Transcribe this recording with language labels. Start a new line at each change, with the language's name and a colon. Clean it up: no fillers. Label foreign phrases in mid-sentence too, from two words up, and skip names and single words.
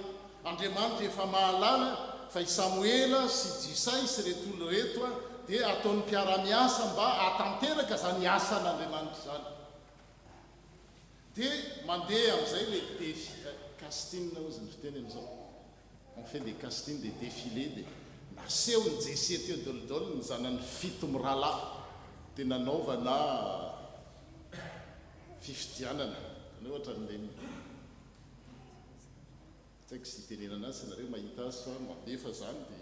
Malagasy: Andriamanitra efa mahalala fa i Samoela sy Jisay sy reto olo reto dia ataon'ny mpiara-miasa mba atanteraka zany asan'Andriamanitra zany. Dia mandeha amin'izay le casting ozy ny fiteny amin'izao.
French: On fait des castings, des défilés,
Malagasy: naseho ny Jesy teo dolidolo ny zanany 7 mirahalahy dia nanaovana fifidianana ny ohatra n'le tsaiko sy tenenana azy nareo mahita azy fa mandefa zany dia